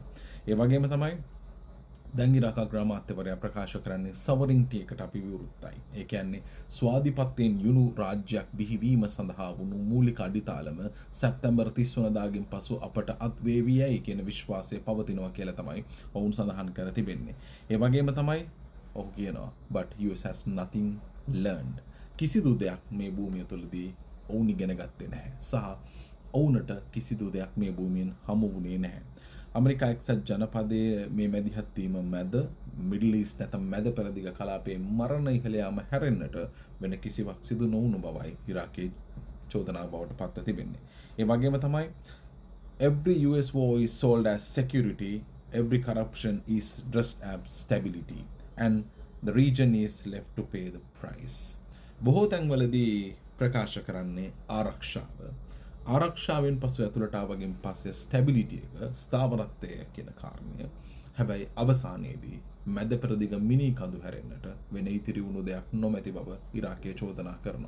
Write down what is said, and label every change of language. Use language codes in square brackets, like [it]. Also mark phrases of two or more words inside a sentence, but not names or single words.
[si] ඒ වගේම තමයි දැන් ඉරාක අග්‍රාමාත්‍යවරයා ප්‍රකාශ කරන්නේ සවරින්ටි එකට අපි විවෘතයි. ඒ කියන්නේ ස්වාධිපත්‍යයෙන් යුණු රාජ්‍යයක් බිහිවීම සඳහා වුණු මූලික අඩිතාලම සැප්තැම්බර් 30 වනදාගෙන් පසු අපට අත්වේවියයි කියන විශ්වාසය පවතිනවා කියලා තමයි ඔවුන් සඳහන් කර තිබෙන්නේ. ඒ වගේම තමයි ඔහු කියනවා [en] but US has nothing learned. [si] කිසිදු දෙයක් මේ භූමිය තුළදී ඔවුන් ඉගෙන ගත්තේ නැහැ. සහ ඔවුන්ට කිසිදු දෙයක් මේ භූමියෙන් හමු වුණේ නැහැ. ඇමරිකා එක්සත් ජනපදයේ මේ මැදිහත් වීම මැද [en] Middle East [si] නැත්නම් මැද පෙරදිග කලාපයේ මරණ ඉහළ යාම හැරෙන්නට වෙන කිසිවක් සිදු නොවුණු බවයි ඉරාකයේ චෝදනාව බවට පත්ව තිබෙන්නේ. ඒ වගේම තමයි [en] every US war is sold as security, every corruption is dressed as stability and the region is left to pay the price. [si] බොහෝ තැන්වලදී ප්‍රකාශ කරන්නේ ආරක්ෂාවෙන් පසු ඇතුළට ආවගෙන් පස්සේ ස්ටැබිලිටි එක ස්ථාවරත්වය කියන කාරණය. හැබැයි අවසානයේදී මැද පෙරදිග මිනී කඳු හැරෙන්නට වෙන ඉතිරි වුණු දෙයක් නොමැති බව ඉරාකය චෝදනා කරනවා.